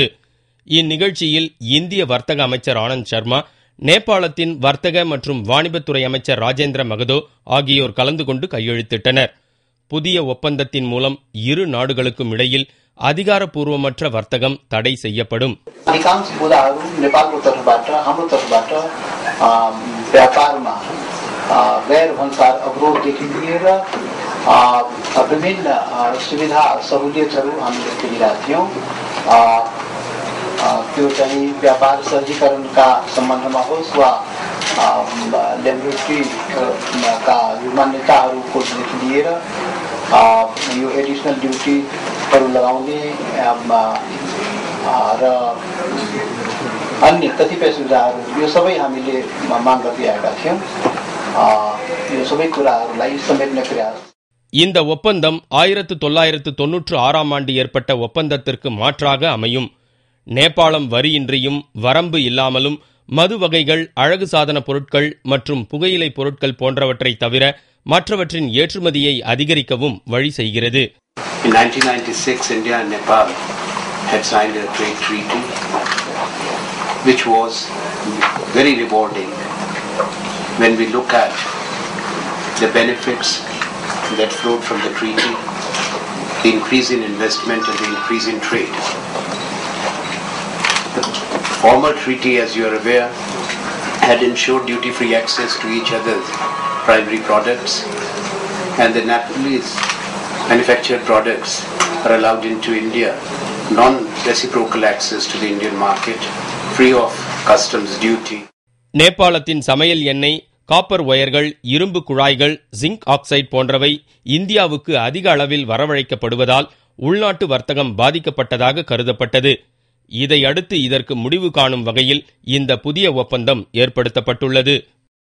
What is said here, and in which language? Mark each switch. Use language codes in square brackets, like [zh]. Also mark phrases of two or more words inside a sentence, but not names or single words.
[ta] இந்நிகழ்ச்சியில் இந்திய வர்த்தக அமைச்சர் ஆனந்த் சர்மா, நேபாளத்தின் வர்த்தக மற்றும் வாணிபத்துறை அமைச்சர் ராஜேந்திர மகதோ ஆகியோர் கலந்து கொண்டு கையெழுத்திட்டனர். புதிய ஒப்பந்தத்தின் மூலம் இரு நாடுகளுக்கும் இடையில் அதிகாரப்பூர்வமற்ற வர்த்தகம் தடை செய்யப்படும். [ne] अधिकांश कुराहरू नेपालको तर्फबाट हाम्रो तर्फबाट व्यापारमा गैर भन्सार अवरोधदेखि लिएर विभिन्न सुविधा सहुलियतहरू हामीले दिइरहेका थियौँ. त्यो चाहिँ व्यापार सहजीकरणका सम्बन्धमा होस् वा लेबोरेटरीका मान्यताहरूकोदेखि लिएर यो [en] additional duties [ne] लगाउने र अन्य कतिपय सुविधाहरू यो सबै हामीले माग गरिरहेका थियौँ. यो सबै कुराहरूलाई समेट्ने प्रयास. [ta] இந்த ஒப்பந்தம் 1996ஆம் ஆண்டு ஏற்பட்ட ஒப்பந்தத்திற்கு மாற்றாக அமையும். நேபாளம் வரியின்றியும் வரம்பு இல்லாமலும் மது வகைகள், அழகு சாதன பொருட்கள் மற்றும் புகையிலை பொருட்கள் போன்றவற்றை தவிர மற்றவற்றின் ஏற்றுமதியை அதிகரிக்கவும் வழி செய்கிறது. [en] In 1996, India and Nepal had signed a trade treaty, which was very rewarding when we look at the benefits that flowed from the treaty, the increase in investment and the increase in trade. The former treaty, as you are aware, had ensured duty-free access to each other's primary products, and the Nepalese manufactured products are allowed into India, non-reciprocal access to the Indian market, free of customs duty. [ta] நேபாளத்தின் சமையல் எண்ணெய், காப்பர் ஒயர்கள், இரும்பு குழாய்கள், ஜிங்க் ஆக்சைடு போன்றவை இந்தியாவுக்கு அதிக அளவில் வரவழைக்கப்படுவதால் உள்நாட்டு வர்த்தகம் பாதிக்கப்பட்டதாக கருதப்பட்டது. இதையடுத்து இதற்கு முடிவு காணும் வகையில் இந்த புதிய ஒப்பந்தம் ஏற்படுத்தப்பட்டுள்ளது.